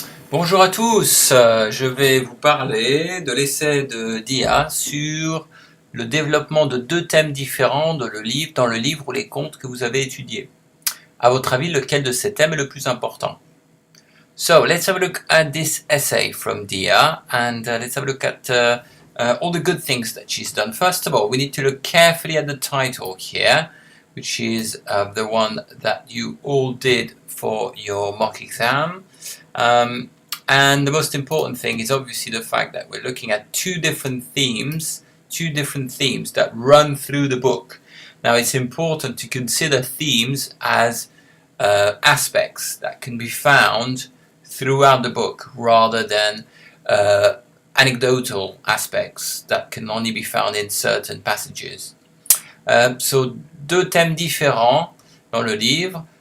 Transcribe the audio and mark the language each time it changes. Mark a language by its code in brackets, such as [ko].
[fr] Bonjour à tous, je vais vous parler de l'essai d'IA sur le développement de deux thèmes différents dans le livre ou les contes que vous avez étudiés. À votre avis, lequel de ces thèmes est le plus important? [en] So, let's have a look at this essay from Dia and let's have a look at all the good things that she's done. First of all, we need to look carefully at the title here, which is the one that you all did for your mock exam. And the most important thing is obviously the fact that we're looking at two different themes that run through the book. Now it's important to consider themes as aspects that can be found throughout the book rather than anecdotal aspects that can only be found in certain passages. [fr] So deux thèmes différents dans le livre.